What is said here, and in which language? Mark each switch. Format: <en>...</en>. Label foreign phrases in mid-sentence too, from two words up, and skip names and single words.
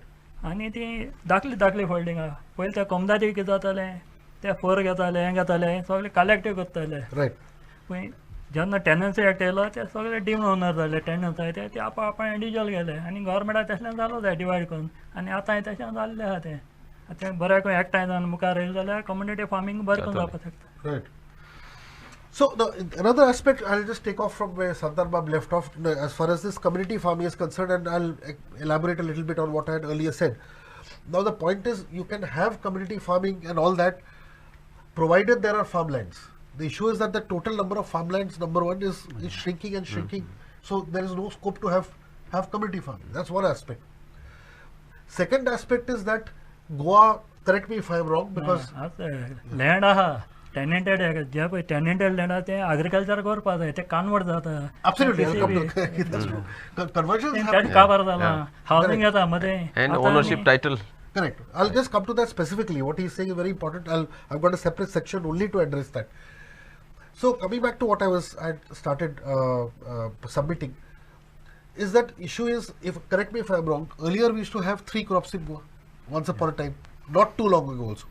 <kok>आनी ती धाकली फोल्डिंग आहा पयलीं ते कोमदादी कितें जातालें ते फोर घेताले हें घेताले सगळे कलेक्टीव करताले</kok> <en>Right.</en> <kok>पूण जेन्ना</kok> <en>tenancy act</en> <kok>येयलो ते सगळे</kok> <en>deemed owner</en> <kok>जाले टेनन्स आहाय ते आपण इंडिविज्युअल गेले आनी गव्हर्मेंटाक तशें जालो जाय डिवायड करून आनी आतां तशें जाल्लें आहा तें आतां बरें करून एकठांय जावन मुखार येयलें जाल्यार</kok> <en>community farming</en> <kok>बरें करून जावपाक शकता</kok> <en>Right. So another aspect, I'll just take off from where Sardar Bab left off. As far as this community farming is concerned, and I'll elaborate a little bit on what I had earlier said. Now the point is, you can have community farming and all that, provided there are farmlands. The issue is that the total number of farmlands, number one, is shrinking and shrinking. So there is no scope to have community farming. That's one aspect. Second aspect is that Goa, correct me if I'm wrong, because</en> <kok>लँड आहा टेनंटेड जे पळय</kok> <en>tenanted land</en> <kok>आहा तें एग्रीकल्चर करपा जाय ते कन्वर्ट जाता</kok> <en>absolutely, I'll come to that's true. Conversions</en> <kok>तें</kok> <en>happen.</en> <kok>काबार जालां हावजींग येता मदें</kok> <en>And</en> <kok>आतां</kok> <en>ownership</en> <kok>आमी-</kok> <en>title. Correct. I'll just come to that specifically. What he's saying is very important. I've got a separate section only to address that. So coming back to what I started submitting, is that issue is, if correct me if I'm wrong, earlier we used to have 3 crops in Goa, once upon a time, not too long ago also.</en>